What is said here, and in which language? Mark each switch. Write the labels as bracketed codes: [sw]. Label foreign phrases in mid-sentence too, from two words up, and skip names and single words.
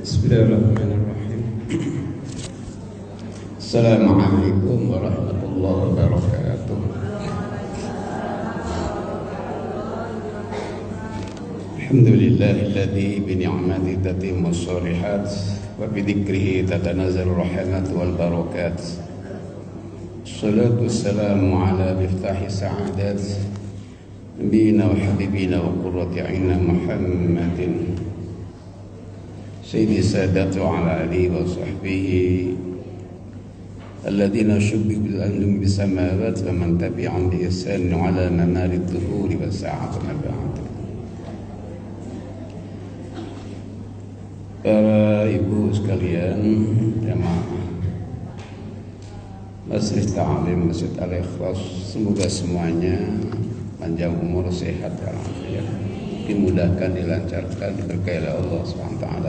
[ar] بسم الله الرحمن الرحيم. السلام عليكم ورحمة الله وبركاته. الحمد لله الذي بنعمته تتم الصالحات وبذكره تتنزل الرحمات والبركات. الصلاة والسلام على مفتاح السعادات نبينا وحبيبنا وقرة أعيننا محمد سيد السادات وعلى آله وصحبه الذين شبهوا بالأنجم بالسماوات ومن تبعهم بإحسان على ممر الدهور والساعات أما بعد. [id] Para ibu sekalian, jamaah Masjid Ta'lim Masjid Al-Ikhlas, semoga semuanya panjang umur, sehat dan afiat, dimudahkan, dilancarkan, diberkahi oleh Allah SWT.